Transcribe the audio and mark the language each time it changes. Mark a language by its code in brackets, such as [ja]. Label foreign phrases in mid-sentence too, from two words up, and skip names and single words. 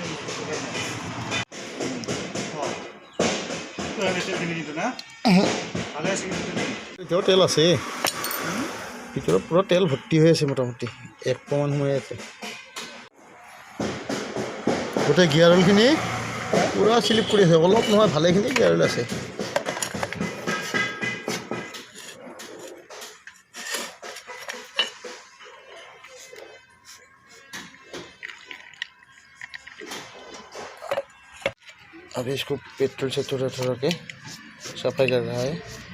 [as] ভিতৰত তেল আছে ভিতৰত পুৰা তেল ভৰ্তি হৈ আছে মোটামুটি 1 পোৱামান হৈ আছে গোটেই [en] gear oilখিনি [as] পুৰা স্লিপ কৰি আছে অলপ নহয় ভালেখিনি [en] gear oil [as] আছে [hi] अब इसको पेट्रोल से थोड़ा थोड़ा के सफाई कर रहा है